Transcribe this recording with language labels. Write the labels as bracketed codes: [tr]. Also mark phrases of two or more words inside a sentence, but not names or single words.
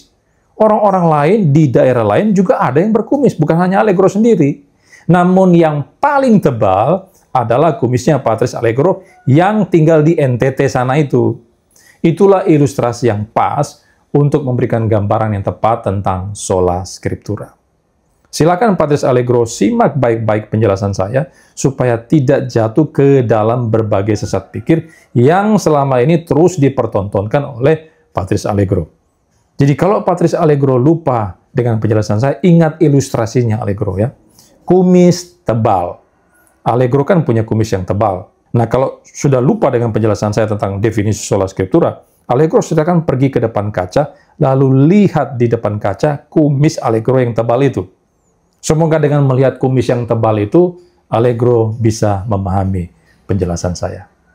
[id] Orang-orang lain di daerah lain juga ada yang berkumis, bukan hanya Allegro sendiri. Namun yang paling tebal adalah kumisnya Patris Allegro yang tinggal di NTT sana itu. Itulah ilustrasi yang pas untuk memberikan gambaran yang tepat tentang [la] sola scriptura. [id] Silakan Patris Allegro simak baik-baik penjelasan saya supaya tidak jatuh ke dalam berbagai sesat pikir yang selama ini terus dipertontonkan oleh Patris Allegro. Jadi kalau Patris Allegro lupa dengan penjelasan saya, ingat ilustrasinya Allegro ya. Kumis tebal. Allegro kan punya kumis yang tebal. Nah, kalau sudah lupa dengan penjelasan saya tentang definisi [la] sola scriptura, [id] Allegro silakan pergi ke depan kaca, lalu lihat di depan kaca kumis Allegro yang tebal itu. Semoga dengan melihat kumis yang tebal itu, Allegro bisa memahami penjelasan saya.